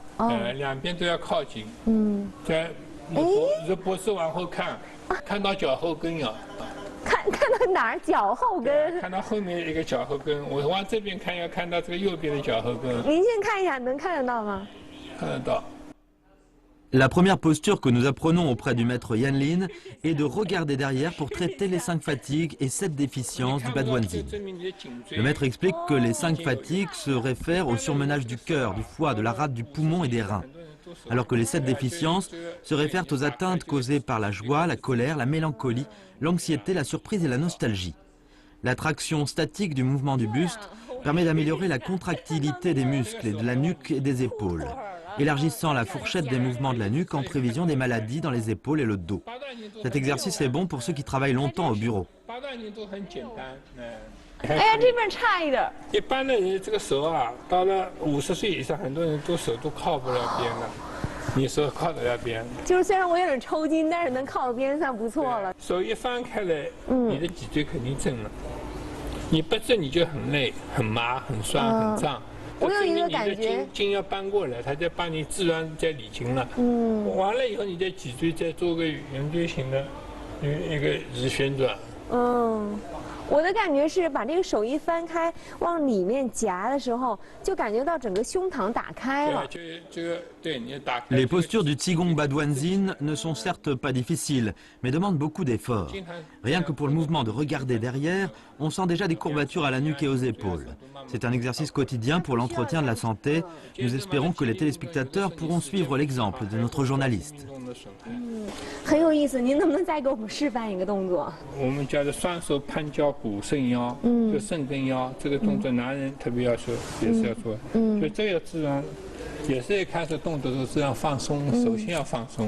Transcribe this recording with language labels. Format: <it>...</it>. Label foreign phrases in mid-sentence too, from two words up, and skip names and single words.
<zh>两边都要靠紧，在脖子往后看，看到脚后跟呀。看到哪儿？脚后跟。看到后面一个脚后跟，我往这边看，要看到这个右边的脚后跟。您先看一下，能看得到吗？看得到。</zh> <fr>La première posture que nous apprenons auprès du maître Yanlin est de regarder derrière pour traiter les 5 fatigues et 7 déficiences du Baduanzin. Le maître explique que les 5 fatigues se réfèrent au surmenage du cœur, du foie, de la rate, du poumon et des reins, alors que les 7 déficiences se réfèrent aux atteintes causées par la joie, la colère, la mélancolie, l'anxiété, la surprise et la nostalgie. La traction statique du mouvement du buste permet d'améliorer la contractilité des muscles et de la nuque et des épaules, élargissant la fourchette des mouvements de la nuque en prévision des maladies dans les épaules et le dos. Cet exercice est bon pour ceux qui travaillent longtemps au bureau.</fr> <zh>哎呀，这边差一点。一般的人这个手啊，到了50岁以上，很多人手都靠不了边了。你手靠得了边，就是虽然我有点抽筋，但是能靠边算不错了。手一翻开来，你的脊椎肯定正了。你不正你就很累、很麻、很酸、很胀。我有一个感觉，筋要搬过来，它再帮你自然再理筋了。完了以后，你的脊椎再做个圆锥形的一个直旋转。我的感觉是把这个手一翻开，往里面夹的时候，就感觉到整个胸膛打开了。</zh> <fr>Les postures du Qigong Baduanzin ne sont certes pas difficiles, mais demandent beaucoup d'efforts. Rien que pour le mouvement de regarder derrière, on sent déjà des courbatures à la nuque et aux épaules. C'est un exercice quotidien pour l'entretien de la santé. Nous espérons que les téléspectateurs pourront suivre l'exemple de notre journaliste.</fr> <zh>很有意思，您能不能再给我们示范一个动作？我们叫做双手攀脚补肾腰，就肾跟腰这个动作，男人特别要求，也是要做。所以这个自然，也是一开始动作的时候自然放松，首先要放松。</zh>